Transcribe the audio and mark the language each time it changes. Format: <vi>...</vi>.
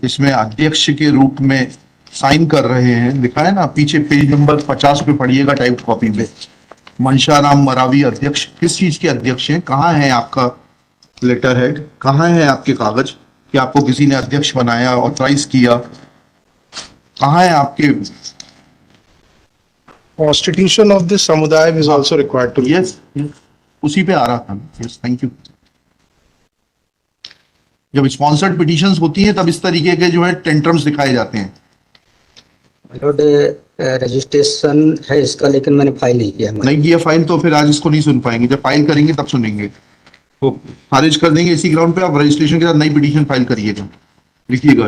<hi>इसमें अध्यक्ष के रूप में साइन कर रहे हैं, लिखा है ना पीछे, पेज नंबर 50 पे पढ़िएगा टाइप कॉपी में। मनशाराम मरावी अध्यक्ष, किस चीज के अध्यक्ष हैं? कहाँ है आपका लेटर हेड? कहाँ है आपके कागज कि आपको किसी ने अध्यक्ष बनाया, ऑथराइज किया? कहाँ है आपके?</hi> <en>Constitution of this samudaya is also required to be.</en> <hi>Yes, उसी पे आ रहा था। Yes, thank you. जब स्पॉन्सर्ड पिटीशंस होती हैं तब इस तरीके के जो है टेंट्रम्स दिखाए जाते हैं। रजिस्ट्रेशन है इसका, लेकिन मैंने फाइल नहीं किया। नहीं किया फाइल तो फिर आज इसको नहीं सुन पाएंगे, जब फाइल करेंगे तब सुनेंगे। तो खारिज कर देंगे इसी ग्राउंड पे। आप रजिस्ट्रेशन के साथ नई पिटीशन फाइल करिएगा, लिखिएगा।</hi>